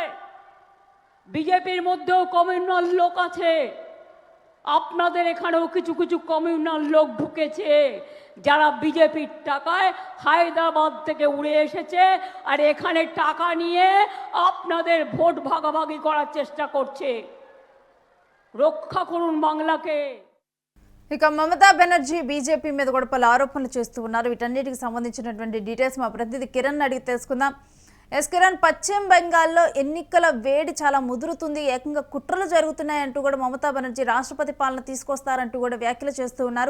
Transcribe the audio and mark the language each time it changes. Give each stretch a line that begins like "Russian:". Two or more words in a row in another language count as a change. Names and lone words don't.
Bangla: বিজেপির মধ্যেও কমিউনাল লোক আছে, আপনাদের এখানেও কিছু কিছু কমিউনাল লোক ঢুকেছে যারা বিজেপির টাকায় হায়দ্রাবাদ থেকে উড়ে এসেছে আর এখানে টাকা নিয়ে আপনাদের ভোট ভাগাভাগি করার চেষ্টা করছে। রক্ষা করুন বাংলাকে।
Telugu: ఇక మమతా బెనర్జీ బీజేపీ మీద కూడా పలు ఆరోపణలు చేస్తూ ఉన్నారు. వీటన్నిటికి సంబంధించినటువంటి డీటెయిల్స్ మా ప్రతినిధి కిరణ్ అడిగి తెలుసుకుందాం. ఎస్ కిరణ్, పశ్చిమ బెంగాల్లో ఎన్నికల వేడి చాలా ముదురుతుంది, ఏకంగా కుట్రలు జరుగుతున్నాయంటూ కూడా మమతా బెనర్జీ రాష్ట్రపతి పాలన తీసుకొస్తారంటూ కూడా వ్యాఖ్యలు చేస్తూ ఉన్నారు.